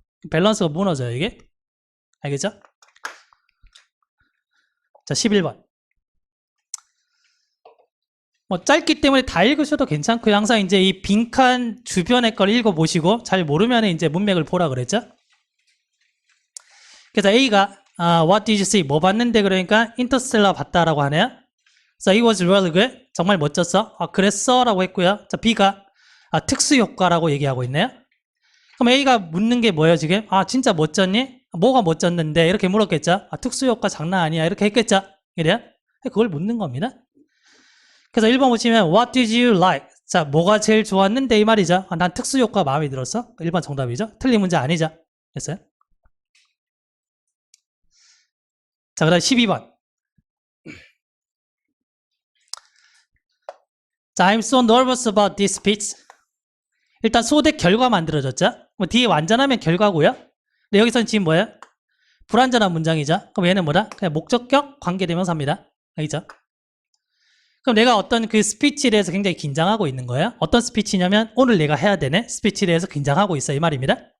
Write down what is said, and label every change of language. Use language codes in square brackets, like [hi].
[ko] 밸런스가 무너져요, 이게. 알겠죠? 자, 11번. 뭐 짧기 때문에 다 읽으셔도 괜찮고요. 항상 이제 이 빈칸 주변의 걸 읽어보시고 잘 모르면 이제 문맥을 보라 그랬죠? 그래서 A가 [en] What did you see? [ko] 뭐 봤는데 그러니까 인터스텔라 봤다라고 하네요. [en] So it was really good. [ko] 정말 멋졌어. 그랬어 라고 했고요. 자, B가 특수 효과라고 얘기하고 있네요. 그럼 A가 묻는 게 뭐예요 지금? 진짜 멋졌니? 뭐가 멋졌는데? 이렇게 물었겠죠? 특수 효과 장난 아니야 이렇게 했겠죠? 이래요? 그걸 묻는 겁니다. 그래서 1번 보시면 [en] What did you like? [ko] 자, 뭐가 제일 좋았는데 이 말이죠. 난 특수 효과 마음에 들었어. 1번 정답이죠. 틀린 문제 아니죠. 됐어요? 자, 그 다음 12번. [en] 자, I'm so nervous about this speech. [ko] 일단 소대 결과 만들어졌죠? 뭐 뒤에 완전하면 결과고요. 근데 여기서는 지금 뭐예요? 불완전한 문장이죠. 그럼 얘는 뭐다? 그냥 목적격 관계대명사입니다. 알겠죠? 그럼 내가 어떤 그 스피치에 대해서 굉장히 긴장하고 있는 거예요. 어떤 스피치냐면 오늘 내가 해야 되는 스피치에 대해서 긴장하고 있어 이 말입니다.